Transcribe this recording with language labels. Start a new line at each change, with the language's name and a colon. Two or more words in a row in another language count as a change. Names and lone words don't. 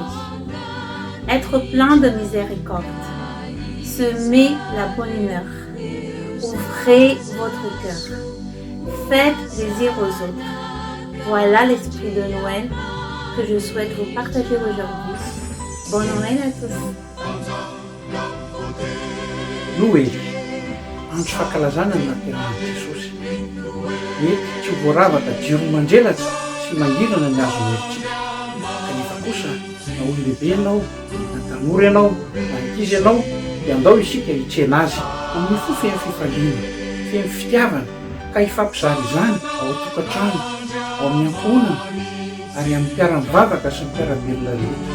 French: Être plein de miséricorde. Semer la bonne humeur. Ouvrez votre cœur. Faites plaisir aux autres. Voilà l'esprit de Noël que je souhaite vous partager aujourd'hui. Bon Noël à tous.
Malagasy: Noely, andro fankalazana ny nateran'i Jesosy. Mety tsy ho voaravaka jiro mandrelatra sy mangirana ny azo noelitsika. Kanefa kosa na olo lehibe ianao, na tanora ianao, na ankizy ianao, dia andao isika hitsena azy amin'ny fo feno fifaliana, feno fitiavana, ka hifampizary izany ao an-tokantrano, ao amin'ny ankohonana, ary amin'ny mpiara-mivavaka sy ny mpiara-belona rehetra.